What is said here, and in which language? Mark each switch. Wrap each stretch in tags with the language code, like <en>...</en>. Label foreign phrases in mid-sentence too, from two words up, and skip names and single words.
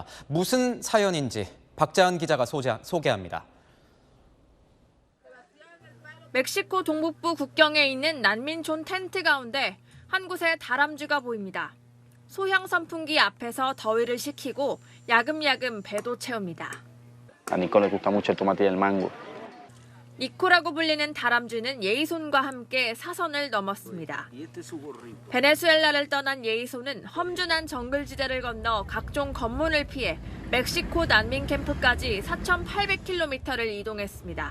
<ko>무슨 사연인지 박자은 기자가 소개합니다. 멕시코 동북부 국경에 있는 난민촌 텐트 가운데 한 곳에 다람쥐가 보입니다. 소형 선풍기 앞에서 더위를 식히고 야금야금 배도 채웁니다.</ko> <es>A Nico le gusta mucho el tomate y el mango.</es> <ko>니코라고 불리는 다람쥐는 예이손과 함께 사선을 넘었습니다. 베네수엘라를 떠난 예이손은 험준한 정글지대를 건너 각종 검문을 피해 멕시코 난민 캠프까지 4,800km를 이동했습니다.</ko>